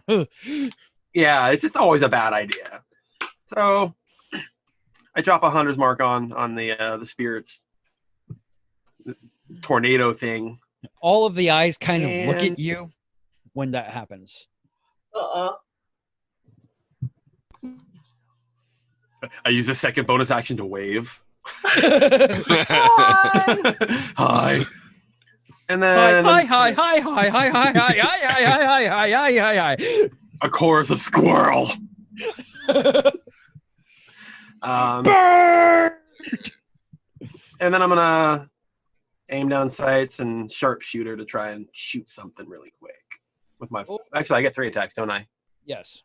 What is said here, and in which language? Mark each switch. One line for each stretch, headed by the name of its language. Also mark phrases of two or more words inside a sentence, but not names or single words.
English: Yeah, it's just always a bad idea. So I drop a hunter's mark on the spirits tornado thing. All of the eyes kind of look And- at you when that happens. Uh-oh. I use a second bonus action to wave. Hi! Hi. And Hi, then hi, hi, hi, hi, hi, hi, hi, hi, hi, hi, hi, hi, hi, a chorus of squirrel. hi. And then I'm gonna aim down sights and sharpshooter to try and shoot something really quick with my. Oh. Actually, I get 3 attacks, don't I? Yes,